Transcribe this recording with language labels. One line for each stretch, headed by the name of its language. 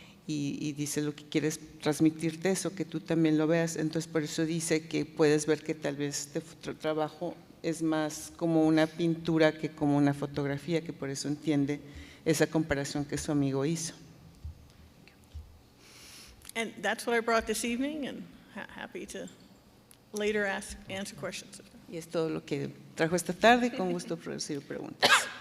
Spanish: Y dice, lo que quiere es transmitirte eso, que tú también lo veas. Entonces, por eso dice que puedes ver que tal vez este trabajo es más como una pintura que como una fotografía, que por eso entiende esa comparación que su amigo hizo.
English: And that's what I brought this evening, and happy to later answer questions.
Spanish: Y es todo lo que trajo esta tarde, y con gusto recibir preguntas.